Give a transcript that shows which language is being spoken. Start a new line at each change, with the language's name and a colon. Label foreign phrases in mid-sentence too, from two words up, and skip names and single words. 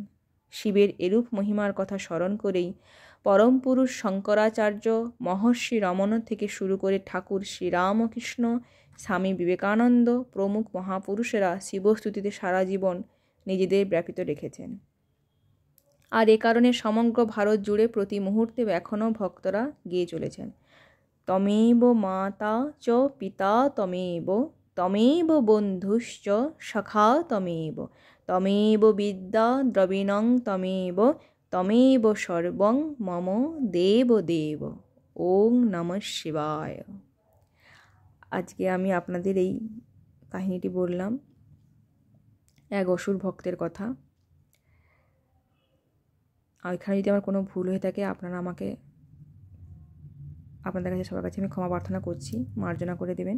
Bangla: শিবের এরূপ মহিমার কথা স্মরণ করেই পরম পুরুষ শঙ্করাচার্য, মহর্ষি রমণ থেকে শুরু করে ঠাকুর শ্রীরামকৃষ্ণ, স্বামী বিবেকানন্দ প্রমুখ মহাপুরুষেরা শিবস্তুতিতে সারা জীবন নিজেদের ব্যাপৃত রেখেছেন। আর এ কারণে সমগ্র ভারত জুড়ে প্রতি মুহূর্তে এখনও ভক্তরা গেয়ে চলেছেন,
Sanskrit: তমেব মাতা চ পিতা তমেব, তমেব বন্ধুশ্চ সখা তমেব, তমেব বিদ্যা দ্রবিণং তমেব, তমেব সর্বং মম দেব দেব। ওং নমঃ শিবায়।
Bangla: আজকে আমি আপনাদের এই কাহিনীটি বললাম এক অসুর ভক্তের কথা। আর এখানে যদি আমার কোনো ভুল হয়ে থাকে আপনাদের কাছে সবার কাছে আমি ক্ষমা প্রার্থনা করছি, মার্জনা করে দেবেন।